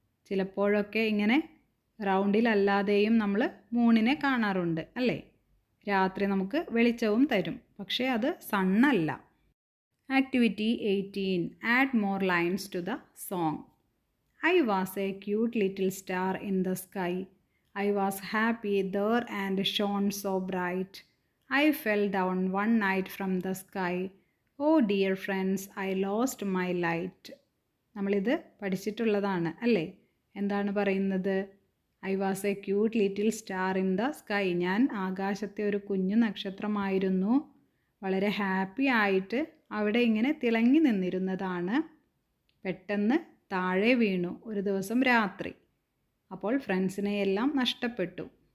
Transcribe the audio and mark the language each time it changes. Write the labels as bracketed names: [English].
[Malayalam] ചിലപ്പോഴൊക്കെ ഇങ്ങനെ റൗണ്ടിലല്ലാതെയും നമ്മൾ മൂണിനെ കാണാറുണ്ട് അല്ലേ? രാത്രി നമുക്ക് വെളിച്ചവും തരും, പക്ഷേ അത് സണ്ണല്ല. [English] Activity 18. Add more lines to the song. I was a cute little star in the sky. I was happy there and shone so bright. I fell down one night from the sky. Oh dear friends, I lost my light. [Malayalam] നമ്മളിത് പഠിച്ചിട്ടുള്ളതാണ് അല്ലേ? എന്താണ് പറയുന്നത്? [English] I was a cute little star in the sky. [Malayalam] ഞാൻ ആകാശത്തെ ഒരു കുഞ്ഞു നക്ഷത്രമായിരുന്നു. വളരെ happy ആയിട്ട് അവിടെ ഇങ്ങനെ തിളങ്ങി നിന്നിരുന്നതാണ്. പെട്ടെന്ന് താഴെ വീണു ഒരു ദിവസം രാത്രി. അപ്പോൾ ഫ്രണ്ട്സിനെയെല്ലാം നഷ്ടപ്പെട്ടു.